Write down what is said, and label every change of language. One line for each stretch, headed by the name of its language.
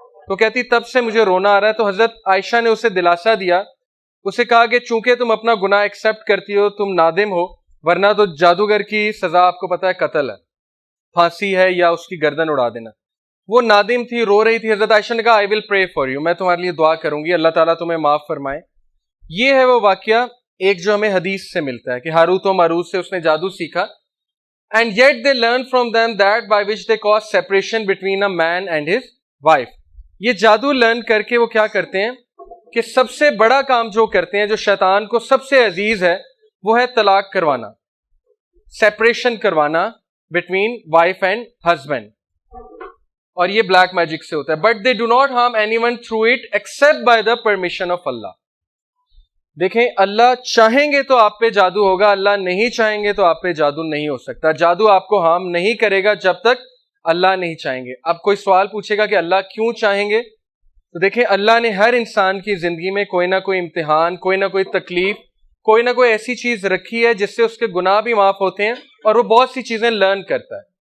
Urdu: تو کہتی تب سے مجھے رونا آ رہا ہے. تو حضرت عائشہ نے اسے دلاسا دیا, اسے کہا کہ چونکہ تم اپنا گناہ ایکسیپٹ کرتی ہو, تم نادم ہو, ورنہ تو جادوگر کی سزا آپ کو پتا ہے قتل ہے, پھانسی ہے یا اس کی گردن اڑا دینا. وہ نادم تھی, رو رہی تھی. حضرت عائشہ نے کہا
English: I will pray for you,
Urdu: میں تمہارے لیے دعا کروں گی, اللہ تعالیٰ تمہیں معاف فرمائے. یہ ہے وہ واقعہ ایک جو ہمیں حدیث سے ملتا ہے کہ ہاروت و ماروت سے اس نے جادو سیکھا.
English: And yet they learn from them that by which they cause separation between a man and his wife.
Urdu: یہ جادو لرن کر کے وہ کیا کرتے ہیں کہ سب سے بڑا کام جو کرتے ہیں, جو شیطان کو سب سے عزیز ہے, وہ ہے طلاق کروانا, سیپریشن کروانا
English: Between wife and husband.
Urdu: اور یہ بلیک میجک سے ہوتا ہے.
English: But they do not harm anyone through it except by the permission of Allah.
Urdu: دیکھیں, اللہ چاہیں گے تو آپ پہ جادو ہوگا, اللہ نہیں چاہیں گے تو آپ پہ جادو نہیں ہو سکتا. جادو آپ کو ہارم نہیں کرے گا جب تک اللہ نہیں چاہیں گے. اب کوئی سوال پوچھے گا کہ اللہ کیوں چاہیں گے؟ تو دیکھیں, اللہ نے ہر انسان کی زندگی میں کوئی نہ کوئی امتحان, کوئی نہ کوئی تکلیف, کوئی نہ کوئی ایسی چیز رکھی ہے جس سے اس کے گناہ بھی معاف ہوتے ہیں اور وہ بہت سی چیزیں لرن کرتا ہے.